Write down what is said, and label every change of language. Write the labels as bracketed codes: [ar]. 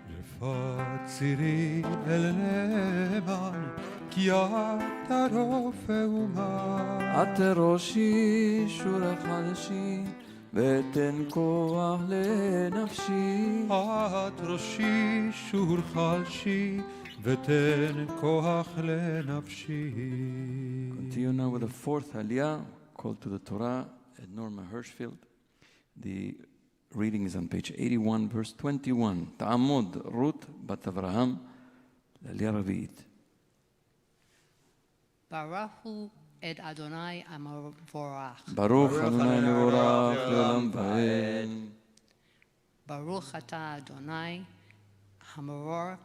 [he] רפאת צירי אל נאמן, כי אתה רופא אומן. את ראשי שורה חלשי, ותן כוח לנפשי. את ראשי שור חלשי, ותן כוח לנפשי. [en] Continue now with the fourth Aliyah, called to the Torah at Norma Hirschfield. The reading is on page 81, verse 21. [he] תעמוד רות בת אברהם, לעלייה רביעית. ברוך הוא את אדוני המבורך. ברוך אדוני מבורך לעולם ועד. ברוך אתה אדוני המרור